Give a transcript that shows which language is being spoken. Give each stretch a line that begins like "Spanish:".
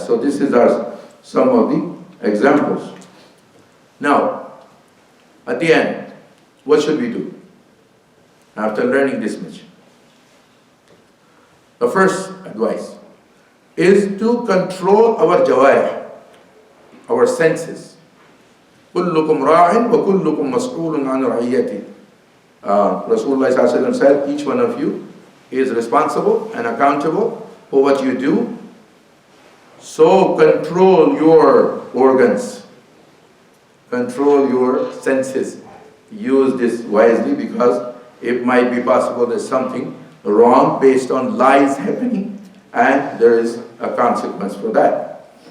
English: So this is some of the examples. Now, at the end, what should we do after learning this much? The first advice is to control our jawarih, our senses.
Arabic: كلكم راع وكلكم مسؤول عن رعيته.
English: Rasulullah sallallahu alaihi wasallam said, each one of you is responsible and accountable for what you do. So control your organs, control your senses. Use this wisely, because it might be possible there's something wrong based on lies happening, and there is a consequence for that.